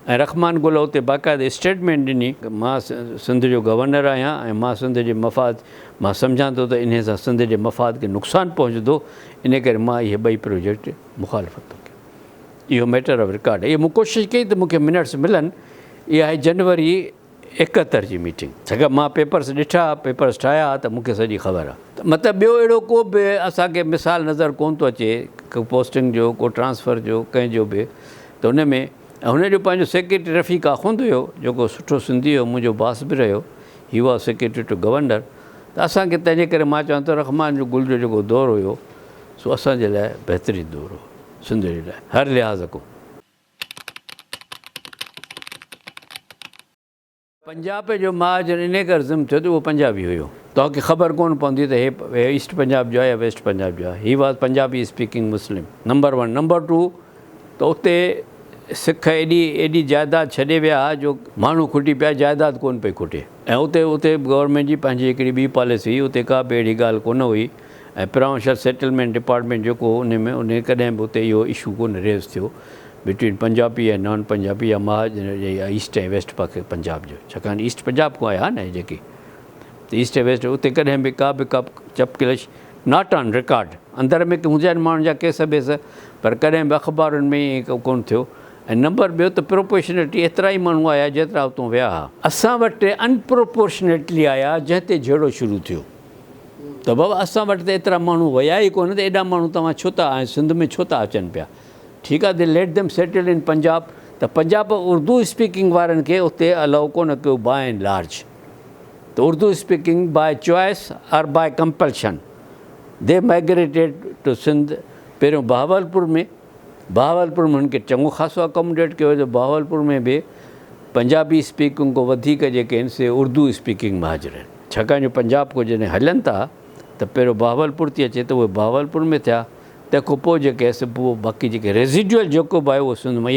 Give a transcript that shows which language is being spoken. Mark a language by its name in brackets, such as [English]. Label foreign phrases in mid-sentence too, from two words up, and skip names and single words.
[Sindhi] ऐं रहमान गुल उते बाक़ाइदा स्टेटमेंट ॾिनी, मां सिंध जो गवर्नर आहियां ऐं मां सिंध जे मफ़ाद मां सम्झां थो त इन सां सिंध जे मफ़ाद खे नुक़सानु पहुचंदो, इन करे मां इहे ॿई प्रोजेक्ट मुखालफ़त थो कयां। इहो [English] matter of record [Sindhi] आहे। इहो मूं कोशिशि कई त मूंखे मिनट्स मिलनि। इहा आहे जनवरी 71 जी मीटिंग, छाकाणि मां पेपर्स ॾिठा, पेपर्स ठाहिया त मूंखे सॼी ख़बर आहे। त मतिलबु ॿियो अहिड़ो को बि असांखे मिसाल नज़र कोन थो अचे, को पोस्टिंग जो, को ट्रांसफ़र जो, कंहिंजो बि। त हुन में हुनजो पंहिंजो सेक्रेटरी रफ़ीक आखुंद हुयो, जेको सुठो सिंधी हुयो, मुंहिंजो बास बि रहियो, [English] he was secretary to governor. [Sindhi] त असांखे तंहिंजे करे मां चवां थो रहमान जो गुल जो जेको दौरु हुयो सो असांजे लाइ बहितरीनु दौरु हो, सिंध जे लाइ हर लिहाज़ खां। पंजाब जो महाजन इन करे ज़िम थियो त उहो पंजाबी हुयो, तव्हांखे ख़बर कोन पवंदी त हे ईस्ट पंजाब जो आहे या वेस्ट पंजाब जो आहे। [English] he was Punjabi speaking Muslim, number 1. [Sindhi] नंबर 2 त उते सिख एॾी जाइदाद छॾे विया जो माण्हू खुटी पिया, जाइदाद कोन पई खुटे। ऐं उते गवर्नमेंट जी पंहिंजी हिकिड़ी ॿी पॉलिसी हुई, उते का बि अहिड़ी ॻाल्हि कोन हुई। ऐं [English] provincial settlement department [Sindhi] जेको उन कॾहिं बि उते इहो इशू कोन रेज़ थियो बिटवीन पंजाबी ऐं नॉन पंजाबी या महाजन या ईस्ट ऐं वेस्ट पाक पंजाब जो, छाकाणि ईस्ट पंजाब खां आया न जेके, त ईस्ट ऐं वेस्ट उते कॾहिं बि का चपकिलश [English] not on record, [Sindhi] अंदर में हुजनि माण्हुनि जा [English] case base, [Sindhi] पर कॾहिं बि अख़बारुनि में ईअं कोन थियो। ऐं नंबर ॿियो त प्रोपोर्शनेटली एतिरा ई माण्हू आया जेतिरा उतां विया हुआ। असां वटि अनप्रोपोर्शनेटली आया जंहिं ते झेड़ो शुरू थियो त बाबा असां वटि त एतिरा माण्हू विया ई कोन, त एॾा माण्हू तव्हां छो था ऐं सिंध में छो था अचनि पिया। ठीकु आहे, [English] they let them settle in Punjab. त पंजाब Urdu speaking [Sindhi] वारनि खे उते अलाउ कोन कयो [English] by and large. त Urdu speaking by choice और by compulsion they migrated to Sindh। [Sindhi] पहिरियों बहावलपुर में हुननि खे चङो ख़ासो अकोमोडेट कयो त बहावलपुर में बि [English] Punjabi speaking [Sindhi] खां वधीक जेके आहिनि से [English] Urdu speaking [Sindhi] महाजर आहिनि, छाकाणि जो पंजाब को जॾहिं हलनि था त पहिरियों बहावलपुर थी अचे त उहे बहावलपुर में थिया, तंहिंखां पोइ जेके आहे पोइ बाक़ी जेके रेज़िडुअल जेको बि आहे उहो सिंध में।